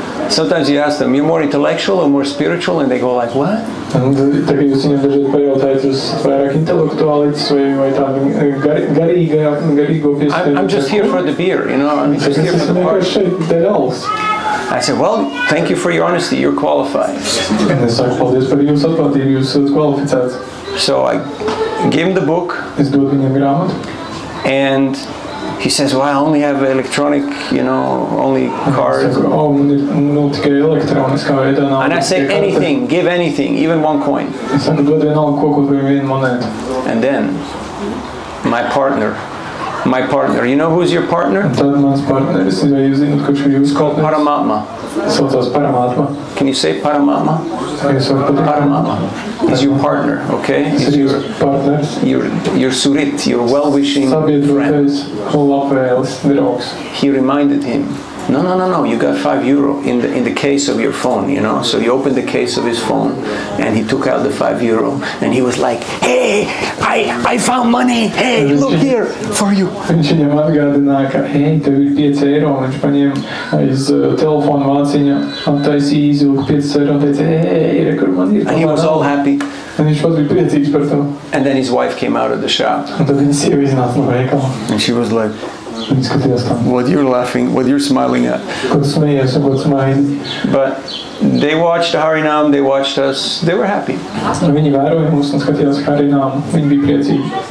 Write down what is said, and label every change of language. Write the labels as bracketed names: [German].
[English] Sometimes you ask them, you're more intellectual or more spiritual? And they go like, what? [Latvian] Tagad jūs viņam dažreiz pajautājat, jūs vairāk intelektuāliķis vai tādu garīgo piesaisti? [English] I'm just here for the beer, you know, I'm just here for the party. [Latvian] Šeit dēļ alus. [English] I said, well, thank you for your honesty, you're qualified. [Latvian] Un es saku, paldies par jūsu atklātību, jūs esat kvalificēts. [English] So I gave him the book. [Latvian] Es dodu viņam grāmatu. [English] And he says, well, I only have electronic, you know, only cards. And I say, anything, give anything, even one coin. And then, my partner, you know who's your partner? It's called Paramatma. Can you say Paramatma? Paramatma. He's your partner, okay? He's your surit, your well-wishing friend. He reminded him, no, you got €5 in the case of your phone, you know? So he opened the case of his phone and he took out the €5 and he was like, hey, I found money, hey, look here, for you. [Latvian] Viņš viņam atgādināja, ka, hei, tev ir €5, un viņš paņēma aiz telefonu vāciņa, attaisīja, izvilka €5 un teica, hei, re, kur man ir. [English] And he was all happy. [Latvian] Un viņš pats bija priecīgs par to. [English] And then his wife came out of the shop. [Latvian] Un tad viņa sieva iznāca no veikala. [English] And she was like, [Latvian] Viņa skatījās tā. [English] what you're laughing, what you're smiling at. [Latvian] Ko tu smejies un ko tu smaidi. [English] But they watched Harinam, they watched us, they were happy. [Latvian] Un viņi vēroja mūs un skatījās Harinam, viņi bija priecīgi.